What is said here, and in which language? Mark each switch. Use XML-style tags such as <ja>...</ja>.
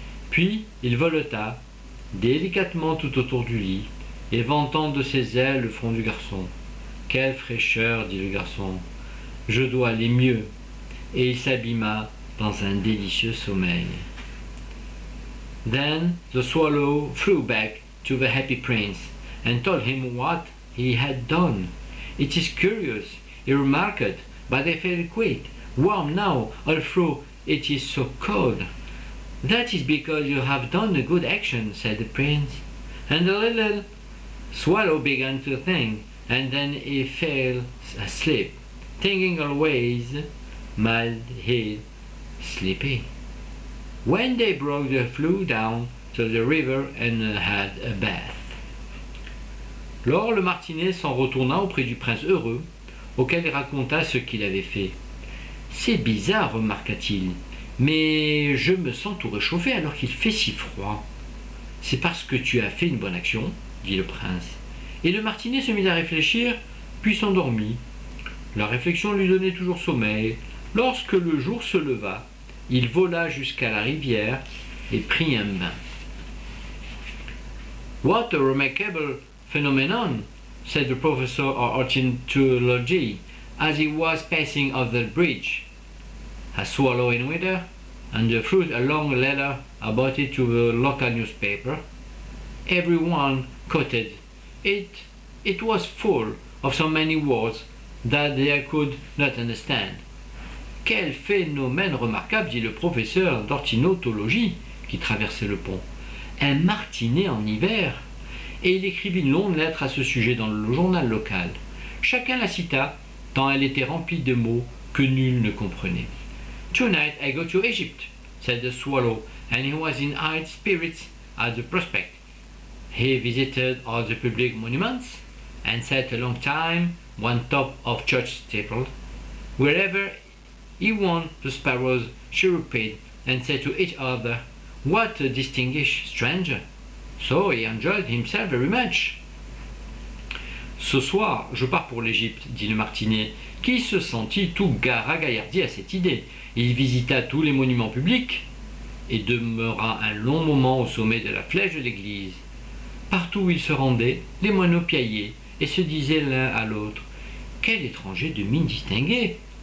<fr>Puis il voleta délicatement tout autour du lit, et vantant de ses ailes le front du garçon. « Quelle fraîcheur !» dit le garçon. « Je dois aller mieux. » Et il s'abîma dans un délicieux sommeil.</fr> <en>Then the swallow flew back to the happy prince and told him what he had done. "It is curious," he remarked, "but I feel quite warm now, although it is so cold." "That is because you have done a good action," said the prince. And the little swallow began to think, and then he fell asleep, thinking always, "Mad he sleepy." When they broke, they flew down to the river and had a bath.</en> <fr>Lors le martinet s'en retourna auprès du prince heureux, auquel il raconta ce qu'il avait fait. « C'est bizarre, remarqua-t-il, mais je me sens tout réchauffé alors qu'il fait si froid. »« C'est parce que tu as fait une bonne action, » dit le prince. Et le martinet se mit à réfléchir, puis s'endormit. La réflexion lui donnait toujours sommeil. Lorsque le jour se leva, il vola jusqu'à la rivière et prit un bain.</fr> <en>« What a remarkable phenomenon," said the professor of ornithology as he was passing over the bridge. "A swallow in winter, and the fruit a long letter about it to the local newspaper. Everyone quoted it. It was full of so many words that they could not understand."</en> <fr>« Quel phénomène remarquable !» dit le professeur d'ornithologie qui traversait le pont. « Un martinet en hiver !» Et il écrivit une longue lettre à ce sujet dans le journal local. Chacun la cita, tant elle était remplie de mots que nul ne comprenait.</fr> <en>"Tonight I go to Egypt," said the swallow, and he was in high spirits at the prospect. He visited all the public monuments, and sat a long time on top of church steeple. Wherever he went, the sparrows chirruped and said to each other, "What a distinguished stranger!" So he enjoyed himself very much.</en> <fr>Ce soir, je pars pour l'Égypte, dit le martinet, qui se sentit tout ragaillardi à cette idée. Il visita tous les monuments publics et demeura un long moment au sommet de la flèche de l'église. Partout où il se rendait, les moineaux piaillaient et se disaient l'un à l'autre, « Quel étranger de mine distinguée !»</fr>